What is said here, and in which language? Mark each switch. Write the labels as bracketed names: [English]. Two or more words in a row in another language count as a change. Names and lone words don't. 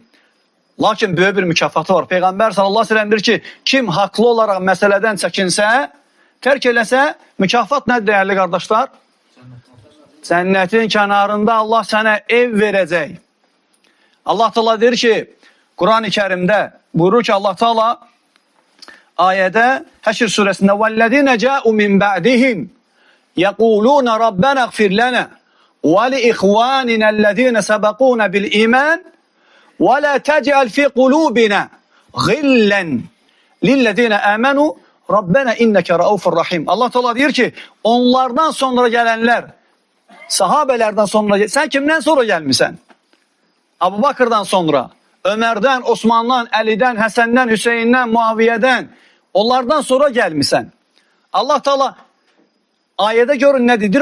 [Azerbaijani] Lakin böyük bir mükafatı var. Peyğəmbər [Arabic] صلى الله عليه وسلم [Azerbaijani] deyir ki, kim haqlı olaraq məsələdən çəkinsə, tərk eləsə, mükafat nədir dəyərli qardaşlar? Cənnətin kənarında Allah sənə ev verəcək. Allah Teala deyir ki, Quran-ı Kərimdə buyurur ki, Allah Teala ayədə Həşr surəsində [Arabic] وَالَّذِينَ جَاءُوا مِنْ بَعْدِهِمْ يَقُولُونَ رَبَّنَا اغْفِرْ لَنَا وَلِإِخْوَانِنَا الَّذِينَ سَبَقُونَ بِالْإِيمَانِ وَلَا تَجْعَلْ فِي قُلُوبِنَا غِلًّا لِلَّذِينَ آمَنُوا رَبَّنَا إِنَّكَ رَؤُوفٌ رَحِيمٌ. [Azerbaijani] Allah Teala deyir ki, onlardan sonra gələnlər, sahabelərdən sonra, sən kimdən sonra gəlmisən? Abu Bakırdan sonra, Ömərdən, Osmandan, Əlidən, Həsəndən, Hüseyndən, Muaviyyədən, onlardan sonra gəlmisən. Allah Teala ayədə görün nə dedir?